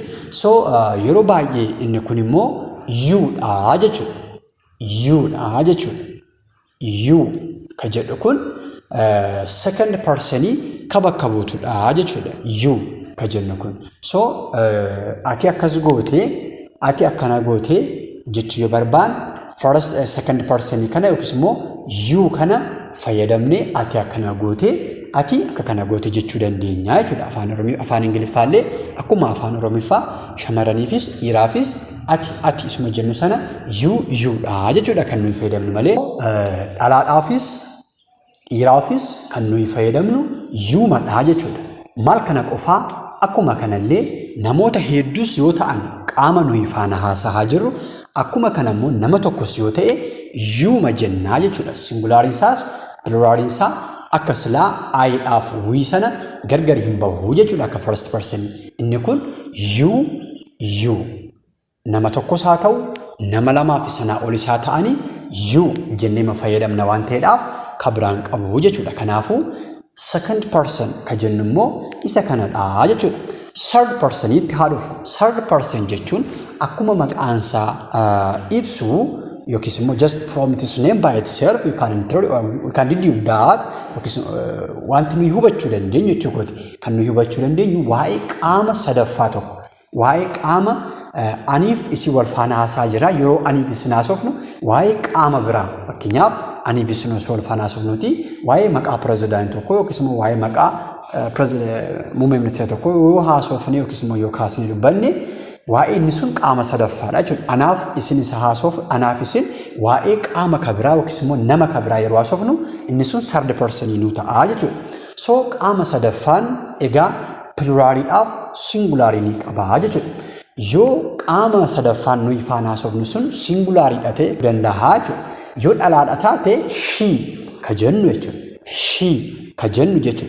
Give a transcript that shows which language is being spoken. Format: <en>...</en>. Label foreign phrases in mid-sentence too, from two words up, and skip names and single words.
<om>So yeroo baay'ee inni kun immoo you'dha jechuudha. You ka jedhu kun</om> <en>second personii</en> <om>ka bakka buutudha jechuudha. You ka jennu kun. So ati akkas gootee ati akkana gootee jechuu yoo barbaanne</om> <en>first second personii</en> <om>kana yookiis immoo you kana fayyadamnee ati akkana gootee ati akka kana goote jechuu dandeenya jechuudha. Afaan Ingiliffaallee akkuma afaan Oromiffaa shamarraniifis dhiiraafis ati isuma jennu sana you'dha jechuudha kan nuyi fayyadamnu malee dhalaadhaafis dhiiraafis kan nuyi fayyadamnu you'madha jechuudha. Maal kana qofaa akkuma kanallee namoota hedduus yoo ta'an qaama nuyi faana haasa'aa jirru akkuma kana immoo nama tokkos yoo ta'e you'ma jennaa jechuudha. Singulariin isaas pluraliin isaa akka silaa I'dhaaf we sana gargar hin bahu jechuudha akka</om> <en>first person.</en> <om>Inni kun you nama tokkos haa ta'u nama lamaa fi sanaa olis haa ta'anii you jennee fayyadamna waan ta'eedhaaf ka biraan qabu jechuudha. Kanaafuu</om> <en>second person</en> <om>ka jennu immoo isa kanadha jechuudha.</om> <en>Third person</en> <om>itti haa dhufu.</om> <en>Third person</en> <om>jechuun akkuma maqaansaa ibsu yookiis immoo</om> <en>just from its name by itself you can deduce that</en> <om>yookiis wanti nuyi hubachuu dandeenyu jechuudha. Kan nuyi hubachuu dandeenyu waa'ee qaama sadaffaa tokko waa'ee qaama aniif isi wal faana haasaa jira yeroo aniif isin haasofnu waa'ee qaama biraa fakkeenyaaf aniif isin wal faana haasofnuti waa'ee maqaa pirezidaantii tokko yookiis immoo waa'ee maqaa muummee ministeera tokko yoo haasofne yookiis immoo yoo kaasne dubbanne waa'ee inni sun qaama sadaffaadha jechuudha. Anaaf isin isa haasof anaaf isin waa'ee qaama kabiraa yookiis immoo nama kabiraa yeroo haasofnu inni sun</om> <en>third person</en> <om>nuu ta'a jechuudha. So qaama sadaffaan egaa pluraaliidhaaf singulaarii ni qaba jechuudha. Yoo qaama sadaffaan nuyi faana haasofnu sun singulaariidha ta'e danda'a jechuudha. Yoo dhalaadha taate she ka jennu jechuudha. She ka jennu jechuudha.</om>